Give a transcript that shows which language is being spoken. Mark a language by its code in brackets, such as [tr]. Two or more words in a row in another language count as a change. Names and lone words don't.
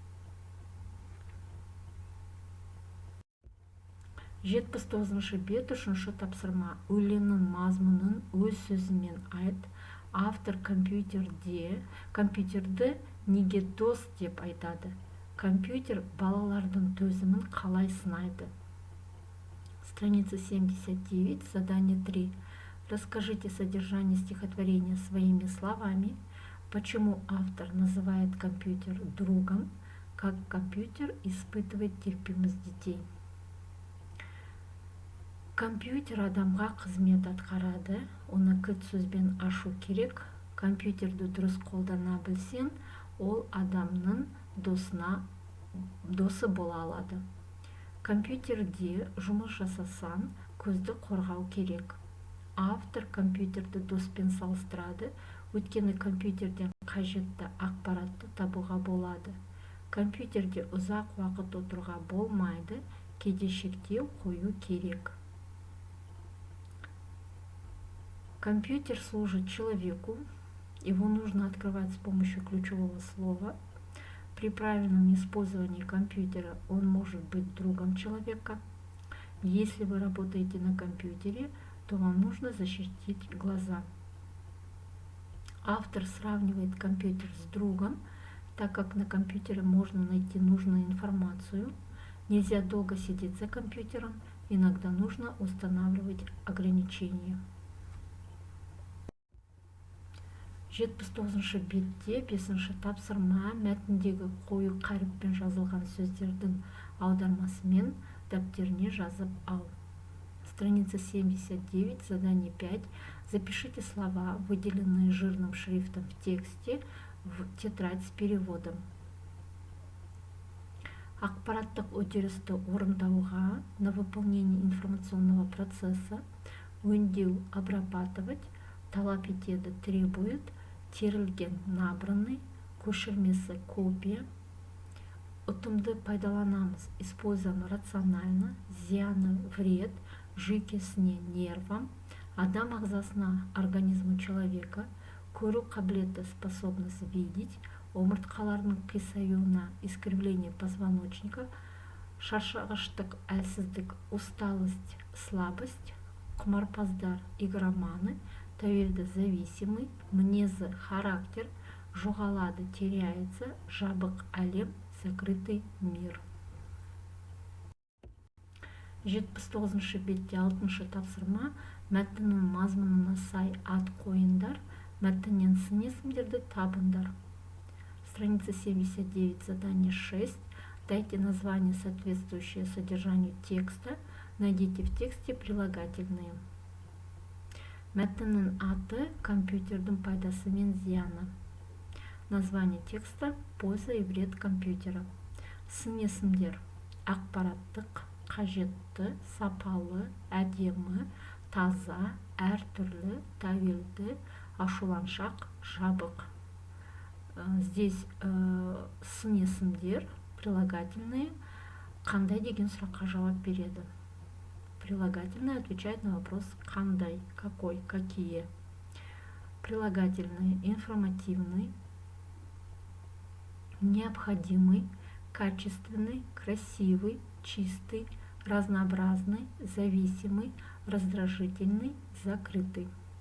[kk] 79-ші бет, үшінші тапсырма. Өлеңнің мазмұнын өз сөзімен айт. Автор компьютерді неге дос деп айтады? Компьютер балалардың төзімін қалай сынайды? [ru] Страница 79, задание 3. Расскажите содержание стихотворения своими словами. Почему автор называет компьютер другом? Как компьютер испытывает терпимость детей? [kk] Компьютер адамға қызмет атқарады. Оны кілт сөзбен ашу керек. Компьютерді дұрыс қолдана білсең, ол адамның досы бола алады. Компьютерде жұмыс жасасан, көзді қорғау керек. Автор компьютерді доспен салыстырады, өйткені компьютерден қажетті ақпаратты табуға болады. Компьютерде ұзақ уақыт отыруға болмайды, кейде шектеу қою керек. [ru] Компьютер служит человеку, его нужно открывать с помощью ключевого слова. При правильном использовании компьютера он может быть другом человека. Если вы работаете на компьютере, то вам нужно защитить глаза. Автор сравнивает компьютер с другом, так как на компьютере можно найти нужную информацию. Нельзя долго сидеть за компьютером, иногда нужно устанавливать ограничения. [kk] 79-ші бетте 5-ші тапсырма. Мәтіндегі қою қаріппен жазылған сөздердің аудармасымен дәптеріне жазып ал. [ru] Страница 79, задание 5. Запишите слова, выделенные жирным шрифтом в тексте, в тетрадь с переводом. [kk] Ақпараттық үдерісті орындауға, [ru] на выполнение информационного процесса, [kk] өңдеу, обрабатывать, талап етеді, требует, терілген, набранный, көшірмесі, копия. Ұтымды пайдаланамыз, [ru] используем рационально, [kk] зияны, вред, жүйкесіне, нервам, адам ағзасына, [ru] организму человека, [kk] көру қабілеті, [ru] способность видеть, [kk] омыртқаларының қисаюына, [ru] искривление позвоночника, [kk] шаршағыштық, әлсіздік, [ru] усталость, слабость, [kk] құмарпаздар, игроманы, тәуелді, зависимый, мінезі, характер, жоғалады, теряется, жабық әлем, [ru] закрытый мир. [kk] 79-ші бетте 6-шы тапсырма, мәтіннің мазмұнына сай ат қойындар, мәтіннен сын есімдерді табындар. [ru] Страница 79, задание 6. Дайте название, соответствующее содержанию текста. Найдите в тексте прилагательные. [kk] Мәтіннің аты компьютердің пайдасы мен зияны. [ru] Название текста «Польза и вред компьютера». [kk] Сын есімдер: ақпараттық, қажетті, сапалы, әдемі, таза, әртүрлі, тәуелді, ашуланшақ, жабық. Здесь сын есімдер, прилагательные, қандай деген сұраққа жауап береді. [ru] Прилагательные отвечает на вопрос қандай, какой, какие. Прилагательные: информативный, необходимый, качественный, красивый, чистый, разнообразный, зависимый, раздражительный, закрытый.